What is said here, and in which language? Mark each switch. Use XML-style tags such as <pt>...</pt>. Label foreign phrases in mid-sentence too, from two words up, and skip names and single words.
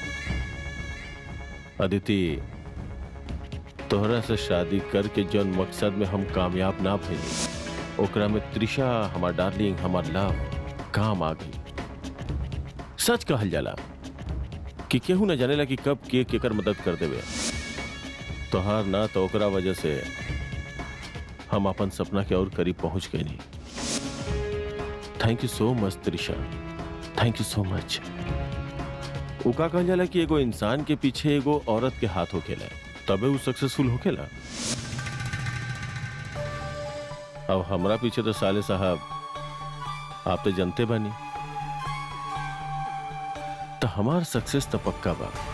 <bho>अदिति, तोहरा से शादी करके जौन मकसद में हम कामयाब ना भइली, ओकरा में त्रिशा हमार डार्लिंग, हमार लव काम आ गई। सच कहल जाला कि केहू न जानेला कि कब के केकर मदद कर देवे। तोहार ना तो ओकरा वजह से हम अपन सपना के और करीब पहुंच गए नहीं।</bho> <en>thank you so much Trisha, thank you so much.</en> <bho>वो का कहल जाला कि एगो इंसान के पीछे एगो औरत के हाथ होखेला तबे वो सक्सेसफुल होखेला। अब हमरा पीछे तो साले साहब आप तो जानते बानी, तो हमार सक्सेस तो पक्का बा।</bho>